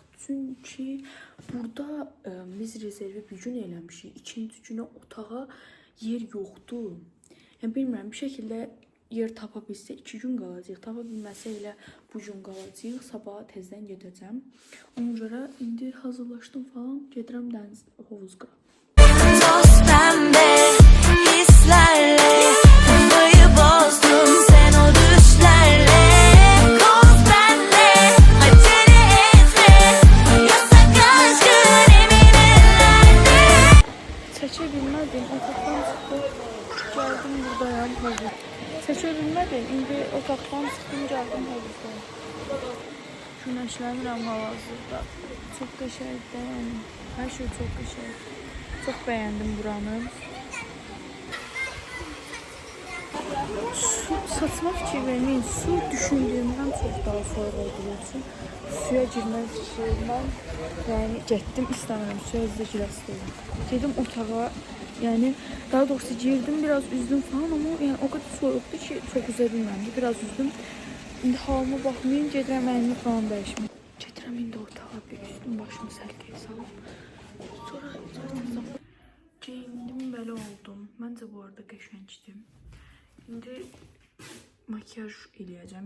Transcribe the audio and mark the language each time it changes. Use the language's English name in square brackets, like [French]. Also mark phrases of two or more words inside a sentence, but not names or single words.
[Azerbaijani] Çünki burada biz rezervi bir gün eləmişik. İkinci günə otağa yer yoxdur. Yəni bilmirəm, bir şəkildə yer tapa bilsə 2 gün qalacaq. Tapa bilməsə elə bu gün qalacaq. Sabah tezdən gedəcəm. Ona görə indi hazırlaşdım falan. Gedirəm dəniz hovuz qırağı. [Turkish] Toz pembe hislerle kafayı bozdum sen o düşlerle. Koz bende acele etme, yasak aşkın emin ellerde. [Azerbaijani] Çəkə bilmədim, otaqdan çıxdım, gəldim buradayam hovuz. Çəkə bilmədim, indi otaqdan çıxdım, gəldim hovuzda. Güneşlənirəm hal-hazırda. Çox qəşəngdir, yəni hər şey çox qəşəngdir. [Turkish] Çok beğendim buranı. [Azerbaijani] Su saçma fikir vermeyin. [Turkish] Su düşündüğümden çok daha soğuk olduğu için [Azerbaijani] suya girmək fikrindən yani getdim istəmirəm suya özdə girəsi Gedim otağa [Turkish] yani daha doğrusu girdim biraz üzdüm falan ama yani o kadar soğuktu ki çok [Azerbaijani] üze bilməmdi. [Turkish] Biraz üzdüm. [Azerbaijani] İndi halıma baxmayın gedirəm əlimi falan dəyişməyim. Gedirəm indi otağa bir üstüm başımı səlqəyə salım. Sonra zaten geyindim belə oldum. Məncə bu arada qəşəngdim. İndi makyaj eləyəcəm.